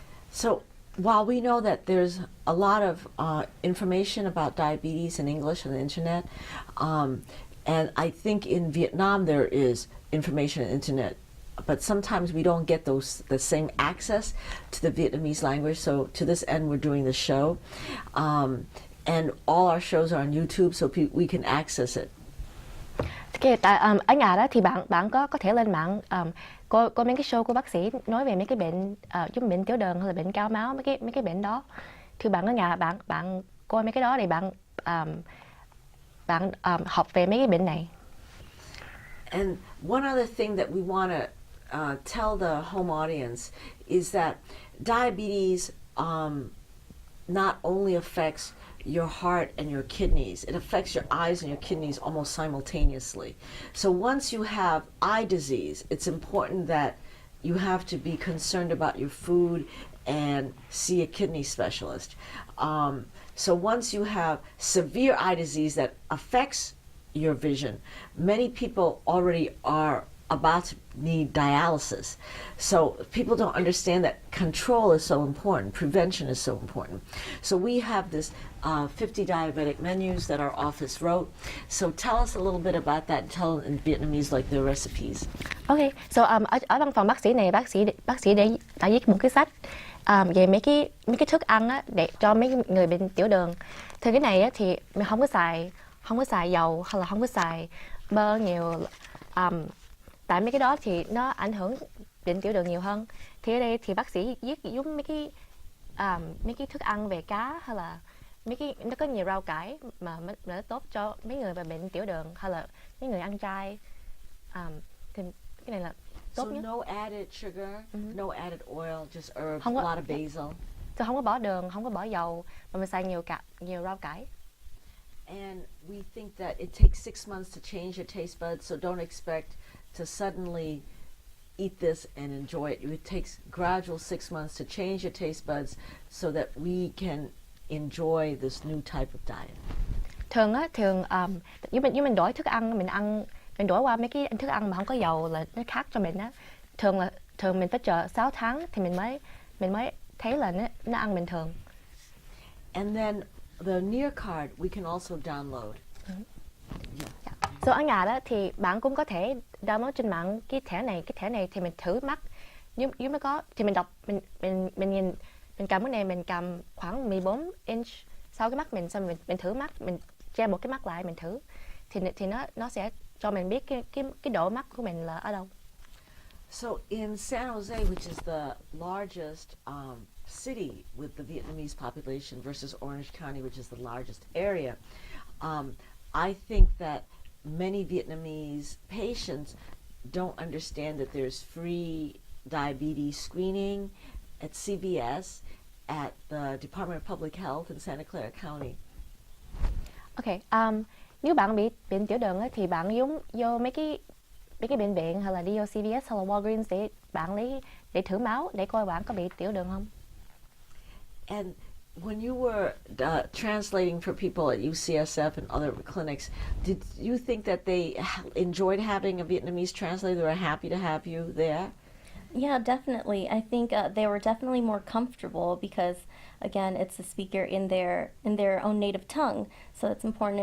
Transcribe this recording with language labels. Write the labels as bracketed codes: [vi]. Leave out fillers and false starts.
[en] So while we know that there's a lot of information about diabetes in English on the internet, and I think in Vietnam there is information on the internet, but sometimes we don't get the same access to the Vietnamese language. So to this end, we're doing the show, and all our shows are on YouTube, so we can access it. [vi] Okay, ở nhà đó thì bạn có thể lên mạng coi mấy cái show của bác sĩ nói về mấy cái bệnh giống bệnh tiểu đường hay là bệnh cao máu, mấy cái bệnh đó. Thì bạn ở nhà bạn coi mấy cái đó để bạn học về mấy cái bệnh này. [en] And one other thing that we want to tell the home audience is that diabetes not only affects your heart and your kidneys, it affects your eyes and your kidneys almost simultaneously. So once you have eye disease, it's important that you have to be concerned about your food and see a kidney specialist. So once you have severe eye disease that affects your vision, many people already are about to need dialysis. So people don't understand that control is so important, prevention is so important. So we have this 50 diabetic menus that our office wrote. So tell us a little bit about that, tell in Vietnamese like the recipes. [vi] Ok, so ở văn phòng bác sĩ này bác sĩ đã viết một cái sách về mấy cái thức ăn á, để cho mấy người bệnh tiểu đường. Thì cái này á, thì mình không có xài dầu hay là không có xài bơ nhiều, tại mấy cái đó thì nó ảnh hưởng bệnh tiểu đường nhiều hơn. Thì ở đây thì bác sĩ viết giống mấy cái thức ăn về cá hay là nó có nhiều rau cải mà nó tốt cho mấy người mà bệnh tiểu đường hay là mấy người ăn chay. Thì cái này là tốt [en] So [vi] nhất. [en] no added sugar, no added oil, just herbs, [vi] Không [en] a [vi] có- [en] lot of basil. [vi] Tôi không có bỏ đường, không có bỏ dầu, mà mình xài nhiều rau cải. [en] And we think that it takes 6 months to change your taste buds, so don't expect to suddenly eat this and enjoy it. It takes gradual 6 months to change your taste buds so that we can enjoy this new type of diet. [vi] Thường nếu mình đổi thức ăn, mình đổi qua mấy cái thức ăn mà không có dầu là nó khác cho mình á. Thường mình phải chờ 6 tháng thì mình mới thấy là nó ăn bình thường. [en] And then the Near card we can also download. [vi] So ở nhà đó thì bạn cũng có thể download trên mạng cái thẻ này thì mình thử mắt. Nếu nó có thì mình đọc, mình nhìn, mình cầm cái này, mình cầm khoảng 14 inch sau cái mắt mình, xong mình thử mắt, mình che một cái mắt lại mình thử thì nó sẽ cho mình biết cái độ mắt của mình là ở đâu. [en] So in San Jose, which is the largest city with the Vietnamese population versus Orange County, which is the largest area, I think that many Vietnamese patients don't understand that there's free diabetes screening at CVS, at the Department of Public Health in Santa Clara County. [vi] Ok, nếu bạn bị bệnh tiểu đường á, thì bạn vô mấy cái bệnh viện hay là đi vô CVS hay là Walgreens để bạn để thử máu để coi bạn có bị tiểu đường không. [en] And when you were translating for people at UCSF and other clinics, did you think that they enjoyed having a Vietnamese translator? They were happy to have you there? Yeah, definitely. I think they were definitely more comfortable because, again, it's a speaker in their own native tongue. So it's important.